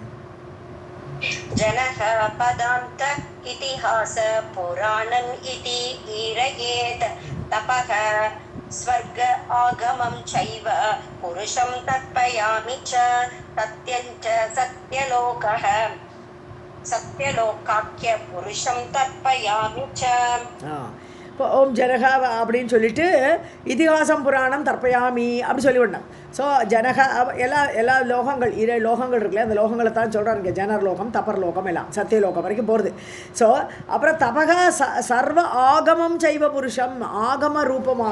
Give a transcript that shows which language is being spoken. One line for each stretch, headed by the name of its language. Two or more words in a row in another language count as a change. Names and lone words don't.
Sanskrit: जनः पदान्त इतिहास पुराणम् इति ईरयेत् तपः स्वर्ग आगमं चैव पुरुषं तर्पयामि च सत्यं च सत्यलोकाख्य पुरुषं तर्पयामि च.
Tamil: இப்போ ஓம் ஜனக அப்படின்னு சொல்லிட்டு
Sanskrit: इतिहासं पुराणं तर्पयामि
Tamil: அப்படி சொல்லிவிடணும். ஸோ ஜனக எல்லா லோகங்கள் 7 லோகங்கள் இருக்குல்ல, அந்த லோகங்களை தான் சொல்கிறாங்க. ஜனர் லோகம், தப்பர் லோகம், எல்லாம் சத்தியலோகம் வரைக்கும் போகிறது. ஸோ அப்புறம்
Sanskrit: तपः सर्व आगमं चैव पुरुषम्,
Tamil: ஆகம ரூபமாக.